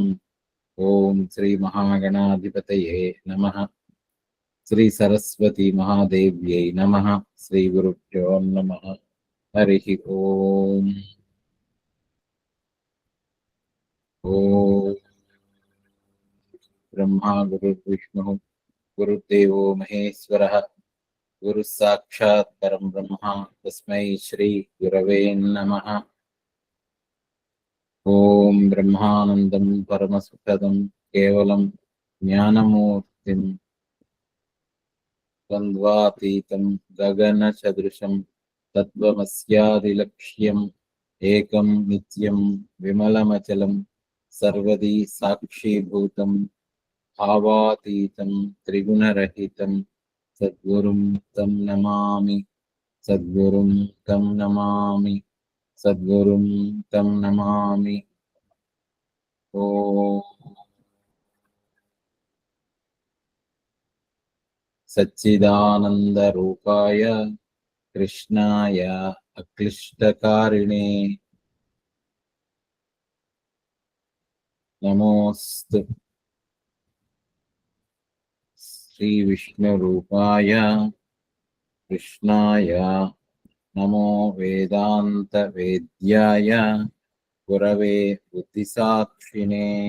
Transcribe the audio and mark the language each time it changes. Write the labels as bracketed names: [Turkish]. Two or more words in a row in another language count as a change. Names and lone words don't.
[Sanskrit] ओम श्री महागणाधिपतये नमः. श्री सरस्वती महादेव्यै नमः. श्री गुरुभ्यो नमः. హరి ఓం. ఓం బ్రహ్మా గురుర్విష్ణు గురుదేవో మహేశ్వరః గురు సాక్షాత్ పరం బ్రహ్మ తస్మై శ్రీ గురవే నమః. ఓం బ్రహ్మానందం పరమసుఖదం కేవలం జ్ఞానమూర్తిం ద్వంద్వాతీతం గగన సదృశం తత్వమస్యాదిలక్ష్యం ఏకం నిత్యం విమలమచలం సర్వదీ సాక్షిభూతం భావాతీతం త్రిగుణరహితం సద్గురుం తం నమామి. సద్గురుం తం నమామి. సద్గురుం తం నమామి. ఓం సచ్చిదానందరూపాయ కృష్ణాయ అక్లిష్టకారిణే నమోస్తు శ్రీ విష్ణురూపాయ కృష్ణాయ నమో వేదాంత వేద్యాయ గురవే బుద్ధిసాక్షిణే